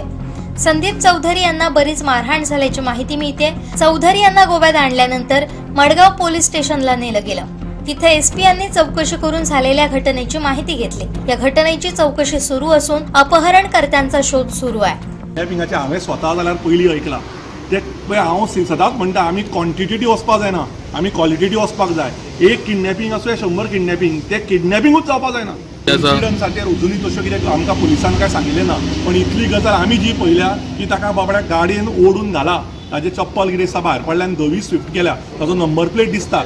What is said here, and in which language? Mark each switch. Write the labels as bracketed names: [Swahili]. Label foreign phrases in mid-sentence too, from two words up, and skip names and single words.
[Marathi] संदीप चौधरी यांना बरीच मारहाण झाल्याची माहिती मिळते. चौधरी यांना गोव्यात आणल्यानंतर मडगाव पोलीस स्टेशनला नेलं गेलं. तिथे एसपी यांनी चौकशी करून झालेल्या घटनेची माहिती घेतली. या घटनेची चौकशी सुरू असून अपहरणकर्त्यांचा शोध सुरू आहे. [Konkani] किडनॅपिंगाचे हांवें स्वता जाल्यार पयलीं ऐकलां ते पळय हांव सदांच म्हणटा आमी क्वॉन्टिटी वचपाक जायना, आमी क्वॉलिटी वचपाक जाय. एक किडनॅपिंग आसूं 100 किडनॅपिंग ते किडनॅपिंगूच जावपाक जायना. इन्सिडंट्साचेर अजुनूय तशें कितें आमकां पुलिसान कांय सांगिल्लें ना. पण इतली गजाल आमी जी पळयल्या की ताका बाबड्याक गाडयेन ओडून घाला, ताजें चप्पल कितें दिसता भायर पडल्यान 2 स्विफ्ट केल्या, ताजो नंबर प्लेट दिसता.